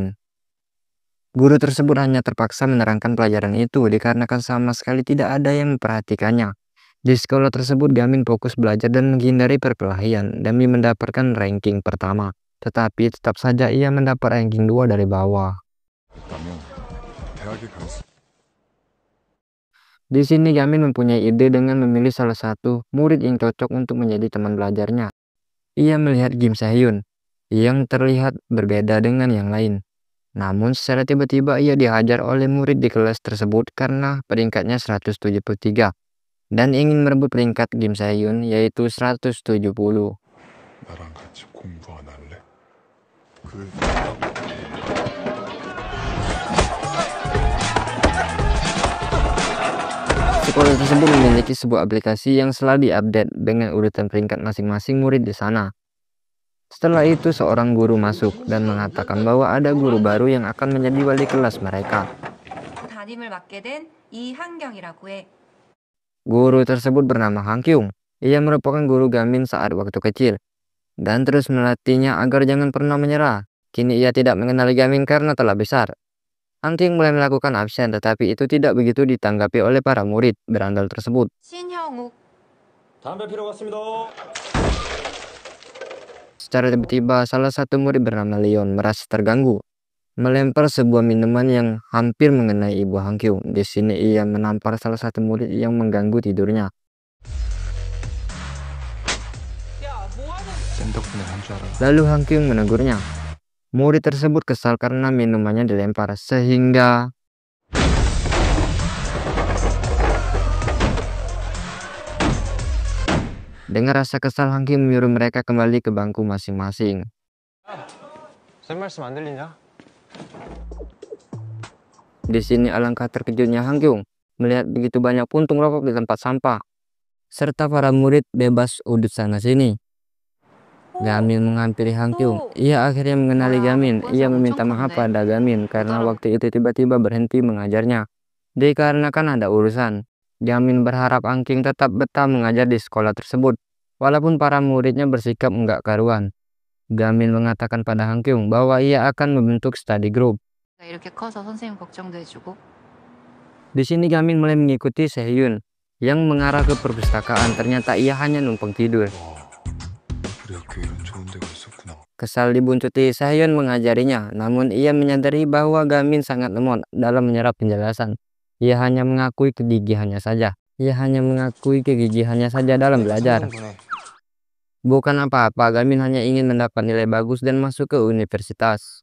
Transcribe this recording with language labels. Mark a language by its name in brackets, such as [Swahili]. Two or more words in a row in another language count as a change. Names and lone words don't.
[Indonesian] Guru tersebut hanya terpaksa menerangkan pelajaran itu dikarenakan sama sekali tidak ada yang memperhatikannya. Di sekolah tersebut, Gamin fokus belajar dan menghindari perkelahian demi mendapatkan ranking pertama. Tetapi tetap saja ia mendapat ranking 2 dari bawah. [Korean] 했다면 대학에 갈 수. [Indonesian] Di sini Gamin mempunyai ide dengan memilih salah satu murid yang cocok untuk menjadi teman belajarnya. Ia melihat Kim Sehyun yang terlihat berbeda dengan yang lain. Namun secara tiba-tiba ia dihajar oleh murid di kelas tersebut karena peringkatnya 173 dan ingin merebut peringkat Kim Sehyun yaitu 170. [Korean] 나랑 같이 공부 안 할래? [Indonesian] Sekolah tersebut memiliki sebuah aplikasi yang selalu diupdate dengan urutan peringkat masing-masing murid di sana. Setelah itu seorang guru masuk dan mengatakan bahwa ada guru baru yang akan menjadi wali kelas mereka. [Korean] 담임을 맡게 된 이한경이라고 해. [Indonesian] Guru tersebut bernama Han Kyung. Ia merupakan guru Gamin saat waktu kecil dan terus melatihnya agar jangan pernah menyerah. Kini ia tidak mengenali Gamin karena telah besar. Han Kyung mulai melakukan absen, tetapi itu tidak begitu ditanggapi oleh para murid berandal tersebut. [Korean] 신형욱. 담배 피러 갔습니다. [Indonesian] Secara tiba-tiba, salah satu murid bernama Leon merasa terganggu, melempar sebuah minuman yang hampir mengenai ibu Han Kyung. Di sini ia menampar salah satu murid yang mengganggu tidurnya. [Korean] 쌤 덕분에 한 줄 알아. [Indonesian] Lalu Han Kyung menegurnya. Murid tersebut kesal karena minumannya dilempar, sehingga dengan rasa kesal Han Kyung menyuruh mereka kembali ke bangku masing-masing. [Korean] 쌤 말씀 안 들리냐? [Indonesian] Di sini alangkah terkejutnya Han Kyung melihat begitu banyak puntung rokok di tempat sampah, serta para murid bebas udut sana-sini. Gamin menghampiri Han Kyung. Ia akhirnya mengenali Gamin. Ia meminta maaf pada Gamin karena waktu itu tiba-tiba berhenti mengajarnya dikarenakan ada urusan. Gamin berharap Han Kyung tetap betah mengajar di sekolah tersebut, walaupun para muridnya bersikap enggak karuan. Gamin mengatakan pada Han Kyung bahwa ia akan membentuk [English] study group. [Korean] 이렇게 커서 선생님 걱정도 해주고. [Indonesian] Di sini Gamin mulai mengikuti Sehyun yang mengarah ke perpustakaan. Ternyata ia hanya numpang tidur. [Korean] 우리 학교에 이런 좋은 데가 있었구나. [Indonesian] Kesal dibuntuti, Sehyun mengajarinya, namun ia menyadari bahwa Gamin sangat lemot dalam menyerap penjelasan. Ia hanya mengakui kegigihannya saja. Dalam belajar. Bukan apa-apa, Gamin hanya ingin mendapat nilai bagus dan masuk ke universitas.